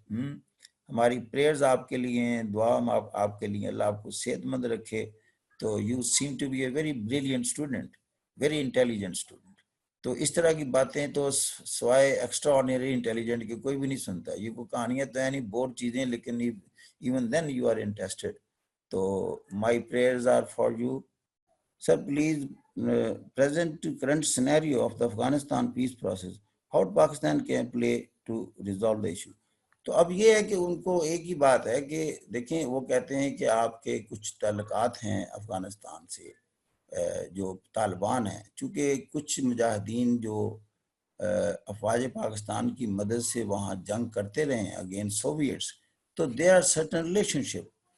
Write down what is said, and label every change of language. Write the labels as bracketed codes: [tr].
[ur] ہماری پریئرز آپ کے لیے ہیں، دعا ہم آپ کے لیے، اللہ آپ کو صحت مند رکھے. [en] تو you seem to be a very brilliant student, very intelligent student. [ur] تو اس طرح کی باتیں تو سوائے ایکسٹرا آرڈینری انٹیلیجنٹ کے کوئی بھی نہیں سنتا. یہ کوئی کہانیاں تو ہیں نہیں، بور چیزیں، لیکن [en] Even then you are interested. تو my prayers are for you. Sir, please present current scenario of the Afghanistan peace process. How Pakistan can play to resolve the issue. [ur] تو اب یہ ہے کہ ان کو ایک ہی بات ہے کہ دیکھیں وہ کہتے ہیں کہ آپ کے کچھ تعلقات ہیں افغانستان سے، جو طالبان ہیں، چونکہ کچھ مجاہدین جو افواج پاکستان کی مدد سے وہاں جنگ کرتے رہے ہیں اگینسٹ سوویٹس، تو [en] They are certain relationship.